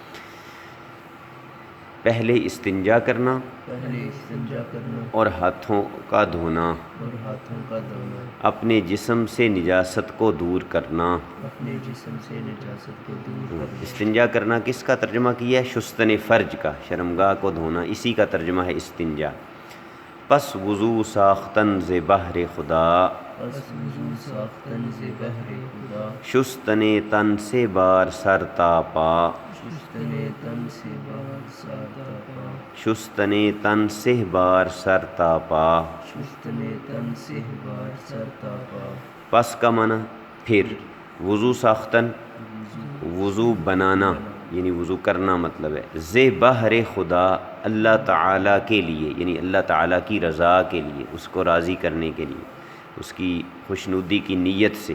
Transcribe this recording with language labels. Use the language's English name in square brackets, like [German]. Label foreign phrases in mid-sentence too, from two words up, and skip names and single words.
[Urdu] پہلے استنجا کرنا اور ہاتھوں کا دھونا، اپنے جسم سے نجاست کو دور کرنا۔ استنجا کرنا کس کا ترجمہ کیا ہے؟ [Persian] شستن فرج [Urdu] کا، شرمگاہ کو دھونا، اسی کا ترجمہ ہے استنجا۔ [Persian] پس وضو ساختن ز بہر خدا، شستن تن سے بار سر تا پا، شستن تن سے بار سر تا پا۔ [Urdu] پس کا معنی پھر، [Persian] وضو ساختن [Urdu] وضو بنانا، یعنی وضو کرنا مطلب ہے، [Persian] ز بہر خدا [Urdu] اللہ تعالیٰ کے لیے، یعنی اللہ تعالیٰ کی رضا کے لیے، اس کو راضی کرنے کے لیے، اس کی خوشنودی کی نیت سے۔